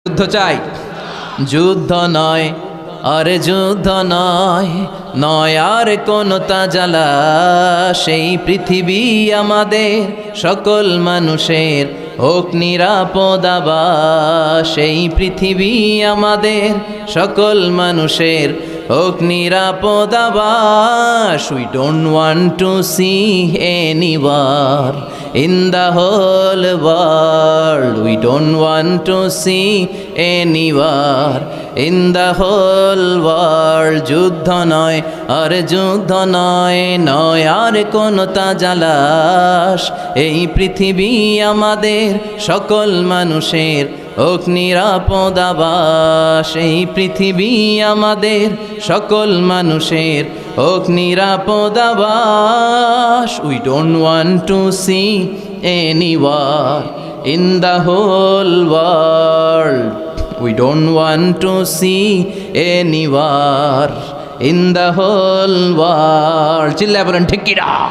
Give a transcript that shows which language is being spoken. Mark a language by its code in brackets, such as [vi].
[bn] যুদ্ধ চাই, যুদ্ধ নয় আর যুদ্ধ নয়, নয় আর কোন তাজালা। সেই পৃথিবী আমাদের সকল মানুষের হোক নিরাপদ আবাস। সেই পৃথিবী আমাদের সকল মানুষের হোক নিরাপদ আবাস। [en] We don't want to see any war in the whole world. We don't want to see any war in the whole world. [bn] যুদ্ধ নয় আর যুদ্ধ নয়, নয় আর কোন তাজালাশ। এই পৃথিবী আমাদের সকল মানুষের হোক নিরাপদ আবাস। এই পৃথিবী আমাদের সকল মানুষের হোক নিরাপদ আবাস। [en] We don't want to see any war in the whole world. We don't want to see any war in the whole world. [bn] চিল্লায় বলেন ঠিক কিনা?